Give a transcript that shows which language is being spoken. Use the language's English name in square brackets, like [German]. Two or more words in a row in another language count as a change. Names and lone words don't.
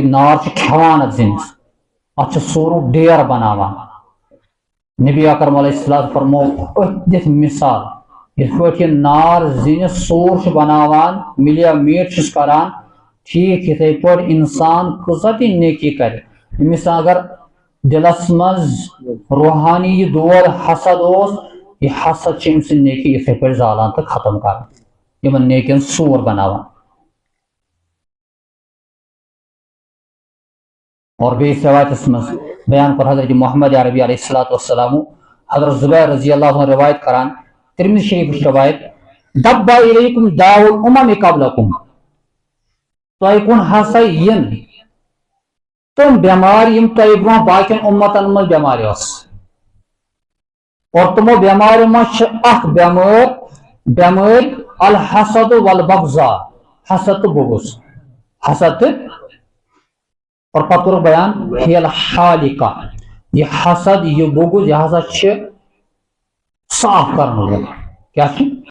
[Kashmiri] نار چھِ کھیوان اتھ زِنِس اتھ چھِ سوٗرُک ڈیر بناوان نبی اکرم علیہ السلام فرمو أتھۍ دِتھ مثال یتھ پٲٹھۍ یہ نار زِنِس سوٗر چھُ بناوان ملیا میٹ چھُس کران ٹھیک یتھے پٲٹھۍ انسان کۭژاہ تہِ نیکی کرِ أمِس اگر دلس مز روحانی یہ دود حسد اوس یہ حسد چھِ أمۍ سٕنٛز نیکی یتھے پٲٹھۍ زالان تہٕ ختم کران یمن نیکین سوٗر بناوان اور بیٚیِس روایتس مز بیان کور حضرت محمد عربی [Arabic] علیہ الصلوۃ والسلام [Kashmiri] حضرت زبیر [Arabic] رضی اللہ عنہ [Kashmiri] روایت کران ترمذی شریف روایت [Arabic] دب الیکم داء الامم قبلکم [Kashmiri] تۄہہِ کُن ہسا ین تم بیمار یم تۄہہِ برونٛہہ باقین امتن منٛز بیمارِ ٲس اور تمو بیماریو منٛز چھِ اکھ بیمٲرۍ [Arabic] الحسد والبغضاء [Kashmiri] حسد تہٕ بغض حسد تہٕ اور پتہٕ کوٚرُکھ بیان [Arabic] ہی الحالقہ [Kashmiri] یہ حسد یہ بغض یہ ہسا چھِ صاف کرن وول کیا چھِ